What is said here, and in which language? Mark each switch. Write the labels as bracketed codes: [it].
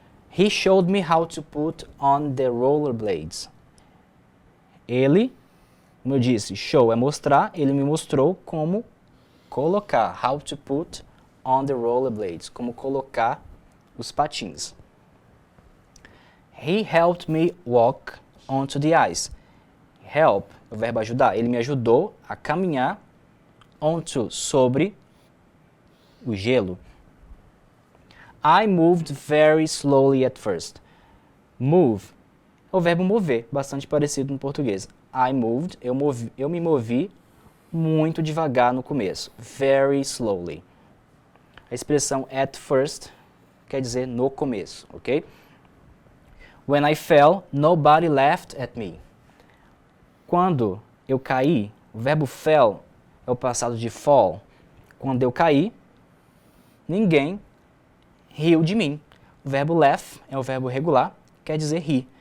[en] He showed me how to put on the rollerblades. [pt] Ele, como eu disse, show é mostrar, ele me mostrou como colocar, [en] how to put on the rollerblades, [pt] como colocar os patins. [en] He helped me walk onto the ice. [pt] Help é o verbo ajudar. Ele me ajudou a caminhar onto, sobre o gelo. [en] I moved very slowly at first. [pt] Move é o verbo mover, bastante parecido no português. [en] I moved, [pt] eu me movi muito devagar no começo. [en] Very slowly. [pt] A expressão at first quer dizer no começo, ok? [en] When I fell, nobody laughed at me. [pt] Quando eu caí, o verbo fell é o passado de fall. Quando eu caí, ninguém riu de mim. O verbo laugh é o verbo regular, quer dizer rir.